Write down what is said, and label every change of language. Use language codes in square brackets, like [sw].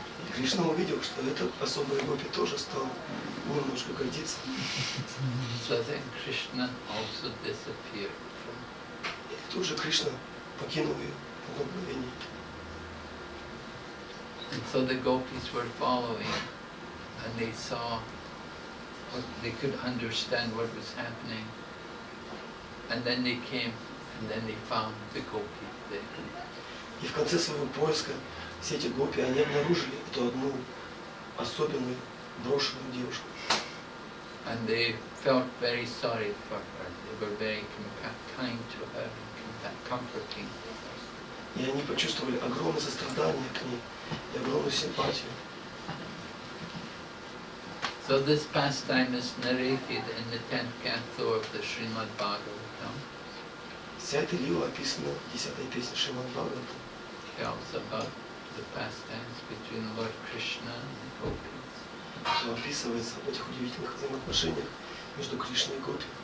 [ru] И Кришна увидел, что этот особый гопи тоже стал немножко гордиться. [en] So then Krishna also disappeared from. [ru] И тут же Кришна покинул ее в одно мгновение. [en] And so the gopis were following, and they saw, they could understand what was happening. And then they came, and then they found the gopi there. [ru] И в конце своего поиска все эти гопи, они обнаружили эту одну особенную брошенную девушку. [en] And they felt very sorry for her. They were very kind to her and comforting. [ru] И они почувствовали огромное сострадание к ней и огромную симпатию. [en] So this pastime is narrated in the 10th canto of the Srimad Bhagavatam. [ru] Вся эта лила описана в 10-й песне Шримад Бхагаватам. [en] Tells about the pastimes between Lord Krishna and the gopis. [ru] Все описывается в этих удивительных взаимоотношениях между Кришной и Гопи.